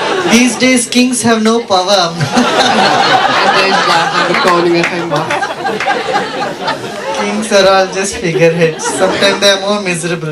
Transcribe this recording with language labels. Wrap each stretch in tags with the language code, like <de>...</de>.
<en>These days kings have no power.</en> <nl>En deze dagen hebben koningen geen macht.</nl> <en>Kings are all just figureheads. Sometimes they are more miserable.</en>